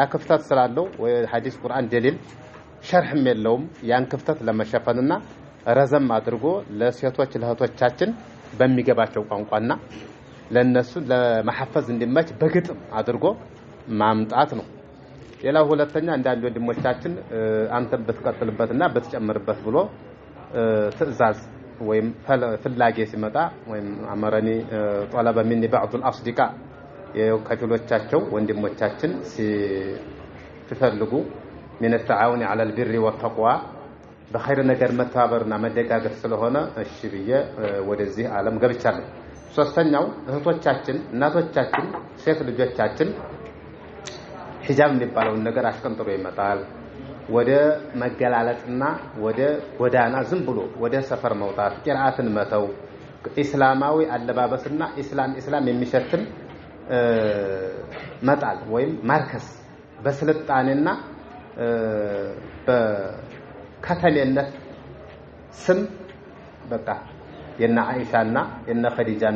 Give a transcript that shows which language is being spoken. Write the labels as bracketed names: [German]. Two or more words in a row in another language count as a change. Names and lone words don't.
[Amharic] ክፍተት ስላለው ወይ ሐዲስ ቁርአን ደሊል ሸርህም የለውም ያን ክፍተት ለመሸፈንና ረዘም አድርጎ ለሴቶች ለህቶቻችን በሚገባቸው ቋንቋና ለነሱ ለማሐፈዝ እንዲመች በግጥም አድርጎ ማምጣት ነው። ሌላው ሁለተኛ አንዳንድ ወንድሞቻችን አንተም በተቀጥልበትና በተጨመርበት ብሎ ትዕዛዝ ወይም ፍላጌ ሲመጣ ወይም አመረኒ [Arabic] طلب مني بعض الاصدقاء [Amharic] የከፊሎቻቸው ወንድሞቻችን ሲፈልጉ [Arabic] من التعاون على البر والتقوى [Amharic] በخير ነገር መተባበርና መደጋገፍ ስለሆነ እሺ ብዬ ወደዚህ ዓለም ገብቻለሁ። ሶስተኛው እህቶቻችን እናቶቻችን ሴት ልጆቻችን ሂጃብ የሚባለው ነገር አሽቀንጥሮ ይመጣል። ወደ መገላለጥና ወደ ጎዳና ዝም ብሎ ወደ ሰፈር መውጣት ቂራአትን መተው እስላማዊ አለባበስና እስላም የሚሸትን መጣል ወይም ማርከስ በስልጣኔና በከተሌነት ስም በቃ የና አይሻና የና ኸዲጃን